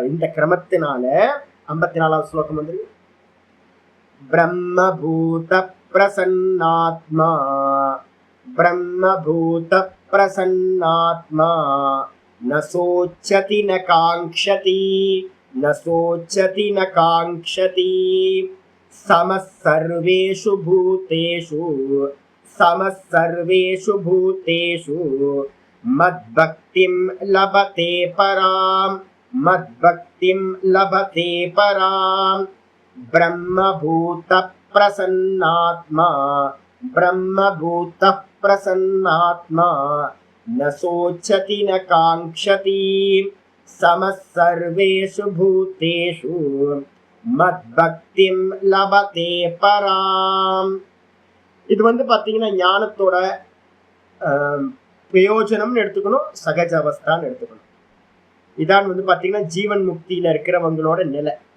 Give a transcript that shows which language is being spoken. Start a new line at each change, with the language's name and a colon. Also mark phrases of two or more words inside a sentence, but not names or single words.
Tamil: இந்த கிரமத்தினால 54வது ஸ்லோகம் வந்து
Sanskrit: ब्रह्मभूतः प्रसन्नात्मा ब्रह्मभूतः प्रसन्नात्मा न शोचति न काङ्क्षति न शोचति न काङ्क्षति समः सर्वेषु भूतेषु समः सर्वेषु भूतेषु मद्भक्तिं लभते परां मद्भक्तिं लभते परां ब्रह्मभूतः प्रसन्नात्मा ब्रह्मभूतः प्रसन्नात्मा न सोचति न काङ्क्षति समः सर्वेषु भूतेषु मद्भक्तिं लभते परां.
Tamil: இது வந்து பாத்தீங்கன்னா ஞானத்தோட பிரயோஜனம்னு எடுத்துக்கணும், சகஜ அவஸ்தான்னு எடுத்துக்கணும். இதான் வந்து பாத்தீங்கன்னா ஜீவன் முக்தியில இருக்கிறவங்களோட நிலை.